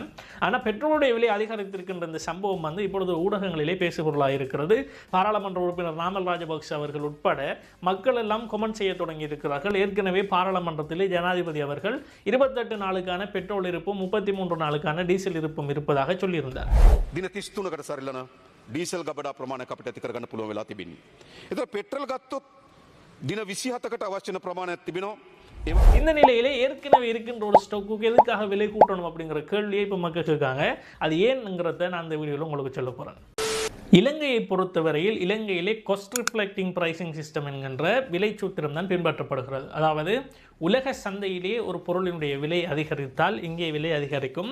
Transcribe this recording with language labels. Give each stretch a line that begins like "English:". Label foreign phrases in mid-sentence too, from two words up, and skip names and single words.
Tamil: ஆனால் பெட்ரோலுடைய விலை அதிகரித்திருக்கின்ற இந்த சம்பவம் இப்பொழுது ஊடகங்களிலே பேசுபொருளாக இருக்கிறது. பாராளுமன்ற உறுப்பினர் நாமல் ராஜபக்ஷ அவர்கள் உட்பட மக்கள் எல்லாம் கமெண்ட் செய்ய தொடங்கி இருக்கிறார்கள். ஏற்கனவே பாராளுமன்றத்திலே ஜனாதிபதி அவர்கள் 28 நாளுக்கான பெட்ரோல் இருப்பும் 33 நாளுக்கான டீசல் இருப்பும் இருப்பதாக சொல்லியிருந்தார்.
Sinhala: ඩීසල් ගබඩා ප්‍රමාණයක් අපිට ඇති කරගන්න පුළුවන් වෙලා තිබෙන්නේ. ඒතර පෙට්‍රල් ගත්තොත් දින 27කට අවශ්‍ය වෙන ප්‍රමාණයක් තිබෙනවා.
Tamil: இந்த நிலையிலே ஏற்கனவே இருக்கின்ற ஒரு ஸ்டாக்குக்கு எதுக்காக விலை கூட்டணும் அப்படிங்கிற கேள்வியை இப்போ மக்கள் இருக்காங்க. அது ஏன்ங்கிறத நான் இந்த வீடியோவில் உங்களுக்கு சொல்ல போகிறேன். இலங்கையை பொறுத்தவரையில் இலங்கையிலே
English: cost reflecting pricing system
Tamil: என்கின்ற விலை சூத்திரம் தான் பின்பற்றப்படுகிறது. அதாவது உலக சந்தையிலே ஒரு பொருளினுடைய விலை அதிகரித்தால் இங்கே விலை அதிகரிக்கும்.